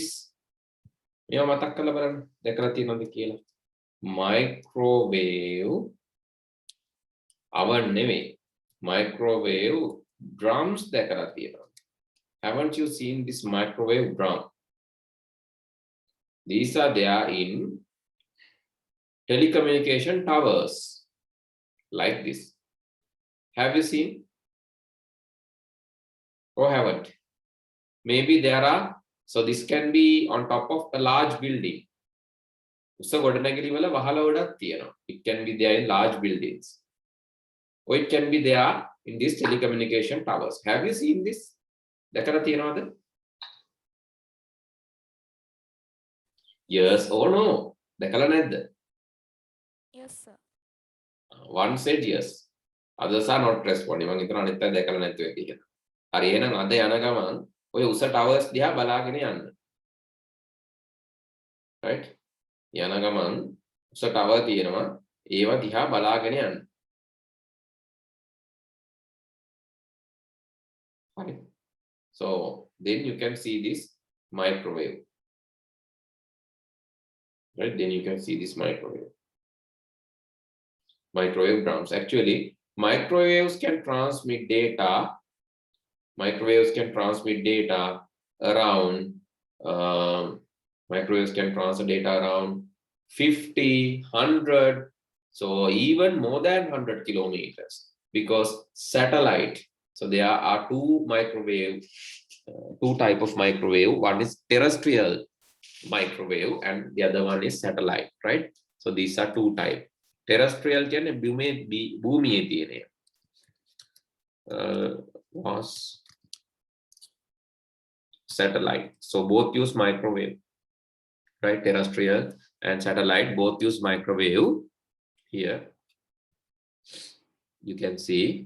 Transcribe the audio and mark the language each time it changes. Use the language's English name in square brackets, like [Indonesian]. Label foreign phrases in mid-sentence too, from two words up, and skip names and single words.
[Sinhala] මේවා මතක් කරලා බලන්න. දැකලා තියෙනවද කියලා? [English] Microwave oven නෙමෙයි. Microwave drums [Sinhala] දැකලා තියෙනවා. [English] Haven't you seen this microwave drum? These are there in telecommunication towers like this. Have you seen? Or haven't? Maybe there are, so this can be on top of a large building. [Sinhala] උස ගොඩනැගිලි වල වහල ගොඩක් තියෙනවා. [English] It can be there in large buildings. Or it can be there in these telecommunication towers. Have you seen this? [Sinhala] දැකලා තියෙනවද? [English] Yes or no? [Sinhala] දැකලා නැද්ද? [English] Yes, sir. One said yes. Others are not responding. [Sinhala] මම හිතනවා අනිත් අය දැකලා නැතුව කියලා. හරි එහෙනම් අද යන ගමන් ඔය උස ටවර්ස් දිහා බලාගෙන යන්න. right? යන ගමන් උස ටවර් තියෙනවා. ඒවා දිහා බලාගෙන යන්න. හරි. [English] So then you can see this microwave. Right? Then you can see this microwave. Microwave drums. Actually, microwaves can transmit data. Microwaves can transmit data around. Microwaves can transfer data around 50, 100, so even more than 100 kilometers, because satellite. So there are two type of microwave. One is terrestrial microwave and the other one is satellite, right? So these are two type. Terrestrial [Sinhala] කියන්නේ භූමියේ තියෙන [English] was satellite. So both use microwave, right? Terrestrial and satellite both use microwave. Here you can see.